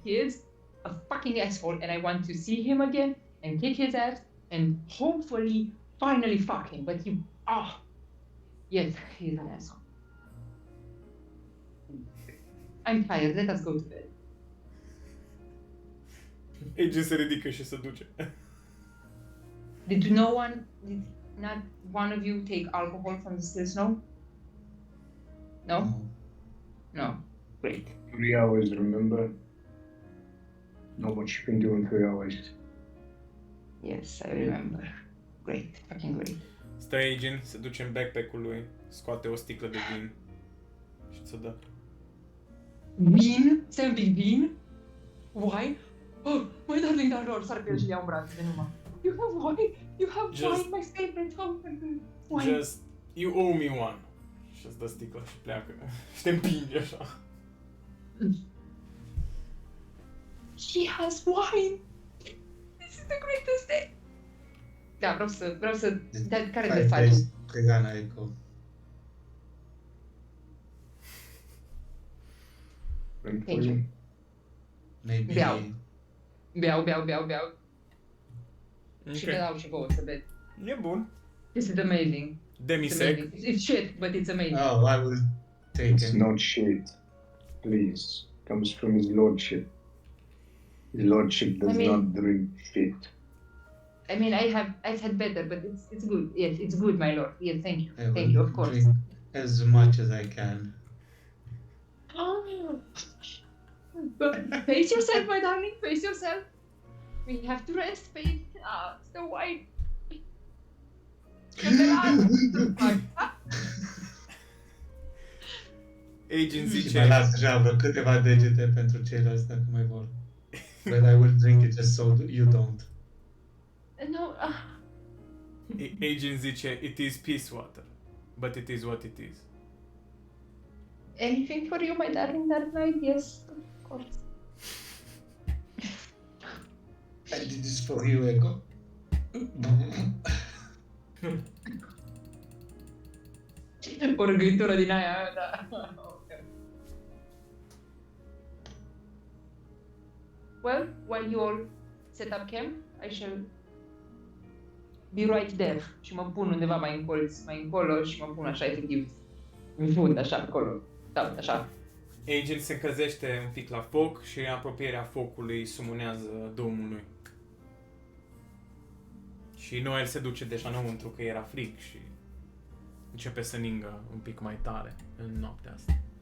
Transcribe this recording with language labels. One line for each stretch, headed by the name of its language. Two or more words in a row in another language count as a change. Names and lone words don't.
English: He is a fucking asshole, and I want to see him again and kick his ass and hopefully finally fuck him. But yes, he's an asshole. I'm tired. Let us go to bed.
Romanian: Agent se ridică și se duce.
English: Did not one of you take alcohol from the still snow? No? No. Great. 3 hours, remember? Not much you can do in 3 hours. Yes, I remember. Great. Fucking great.
Romanian: Stă Agent, se duce în backpack-ul lui, scoate o sticlă de vin și ți-o dă. Vin? Stai un pic, vin?
English: Why? Oh, my darling
Romanian: Darlor, sar pe el și le iau în brațe de numai.
English: You have wine? You have wine, my favorite. Wine. Just, you owe me one.
Romanian: Și îți dă sticla și pleacă. Și te împinge așa.
English: She has wine! This is the greatest day!
Romanian: Da, vreau să... Dar care de faci? Pregana Echo. Thank Thank you. Maybe. Beau. Ok. Și vă dau și vouă să beți. E bun.
English: This is amazing. It's
Romanian: Demisec.
English: amazing. It's shit, but it's amazing. Oh, I will take It's it. not shit. Please. Comes from his lordship. His lordship does I mean- not drink shit. I mean, I've had better, but it's good. Yes, it's good, my lord. Yes, thank you. I Thank will you, of course. drink as much as I can. But face yourself, my darling. Face yourself. We have to rest. Face. It's the wine.
Romanian: Agent Și zice... mai las așa vreo câteva degete pentru ceilalți dacă mai vor.
English: But I will drink it just so you don't. No.
Romanian: Agent zice,
English: it is peace water. But it is what it is. Anything for you, my darling Dark Knight? Yes, of course. I did this for you, Echo.
Romanian: O râgâitură din aia, da.
English: Well, while you all set up camp, I shall be right there.
Romanian: Și mă pun undeva mai în colț, mai încolo și mă pun așa efectiv în fund, așa, acolo. Da, așa. Agent se încălzește un pic la foc și în apropierea focului sumunează Domnului. Și Noel se duce deja înăuntru că era frig și începe să ningă un pic mai tare în noaptea asta.